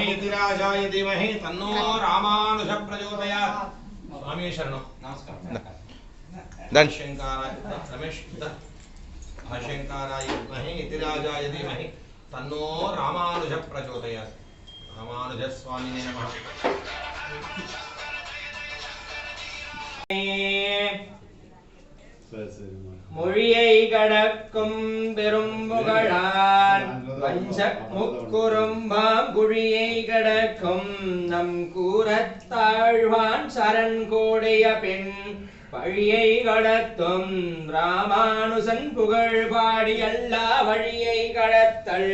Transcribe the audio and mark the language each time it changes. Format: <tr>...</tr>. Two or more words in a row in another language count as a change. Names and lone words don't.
<sa>धीराजाय धीमहि तन्नो रामानुज प्रचोदयात् स्वामी शरणं नमस्कार शंकराय रमेश शंकराय विद्महे धीराजाय धीमहि तन्नो रामानुज प्रचोदयात् रामानुज स्वामिने नमः</sa> <ta>மொழியை கடக்கும் பெரும்புகழான் பஞ்ச முக்குறும்பாம் குழியை கடக்கும் நம் கூறத்தாழ்வான் சரண் கோடைய பெண் பழியை கடத்தும் ராமானுசன் புகழ் பாடி அல்லா வழியை கடத்தல்</ta>